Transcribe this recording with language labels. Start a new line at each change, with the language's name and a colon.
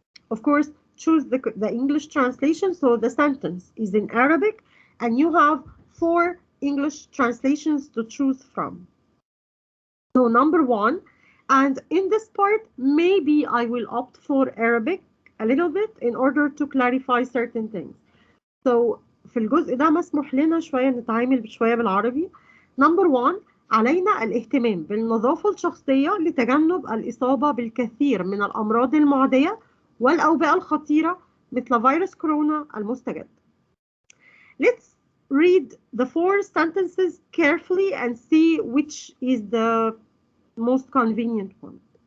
English: Of course, choose the English translation, so the sentence is in Arabic, and you have 4 English translations to choose from. So number 1, and in this part, maybe I will opt for Arabic a little bit in order to clarify certain things.
Arabic: So في الجزء ده مسموح لنا شوية نتعامل بشوية بالعربي.
English: Number 1,
Arabic: علينا الاهتمام بالنظافة الشخصية لتجنب الإصابة بالكثير من الأمراض المعدية والأوبئة الخطيرة مثل فيروس كورونا المستجد.
English: Let's read the 4 sentences carefully and see which is the most convenient one.